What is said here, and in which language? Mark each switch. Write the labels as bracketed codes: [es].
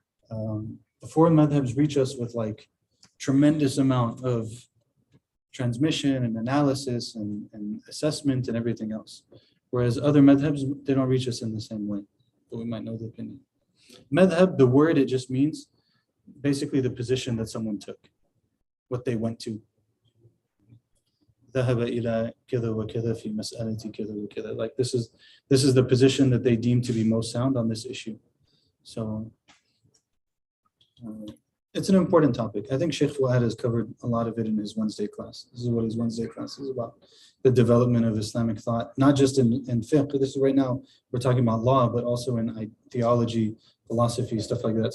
[en] The four madhabs reach us with like tremendous amount of transmission and analysis and assessment and everything else. Whereas other madhabs, they don't reach us in the same way, but we might know the opinion. Madhab, the word, it just means basically the position that someone took, what they went to. [ar] ذهب إلى كذا وكذا في مسألة كذا وكذا. [en] Like this is the position that they deem to be most sound on this issue. So it's an important topic. I think Shaykh Fuad has covered a lot of it in his Wednesday class. This is what his Wednesday class is about. The development of Islamic thought, not just in fiqh. This is right now, we're talking about law, but also in theology, philosophy, stuff like that.